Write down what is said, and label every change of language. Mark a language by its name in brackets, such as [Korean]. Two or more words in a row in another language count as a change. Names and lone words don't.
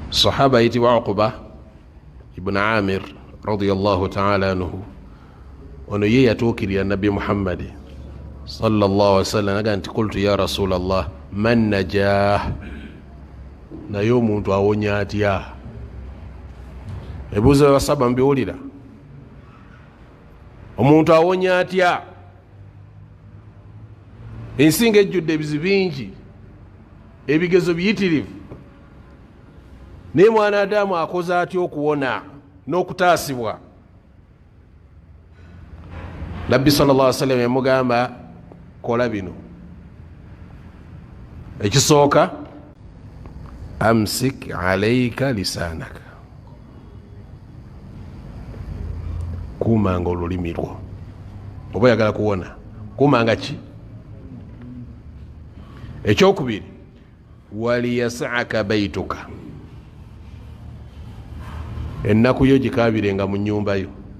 [Ganda] Sahaba yitibwa Uqba ibn Amir [Arabic] رضي الله تعالى عنه, [Ganda] ono ye yatuukirira Nabbi Muhammad [Arabic] صلى الله عليه وسلم [Ganda] aga nti [Arabic] قلت يا رسول الله ما النجاة, [Ganda] naye omuntu awonya atya? Ebuuzo by'abasaba mbiwulira, omuntu awonya atya? Ensinga ejjudde ebizibu bingi, ebigezo biyitirivu, naye mwana Adamu akoze atya okuwona n'okutaasibwa? Nabbi [Arabic] صلى الله عليه وسلم [Ganda] yamugamba kola bino. Ekisooka, [Arabic] أمسك عليك لسانك, [Ganda] kuumanga olulimi lwo. Oba oyagala kuwona, kuumanga ki? Ekyokubiri, [Arabic] وليسعك بيتك, [Ganda] ennaku yo gikabirenga mu nnyumba yo.